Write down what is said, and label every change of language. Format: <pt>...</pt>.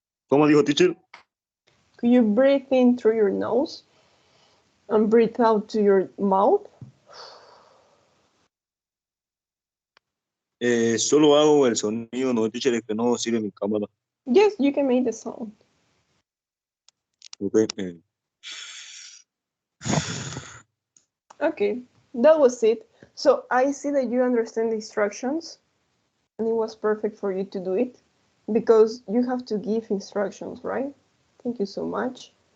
<es>¿Cómo dijo, teacher?</es> <en>Could you breathe in through your nose and breathe out to your mouth?</en> <es>Solo hago el sonido, no, teacher, es que no sirve mi cámara.</es> <en>Yes, you can make the sound. Okay. Okay, that was it. So I see that you understand the instructions, and it was perfect for you to do it because you have to give instructions, right? Thank you so much.</en>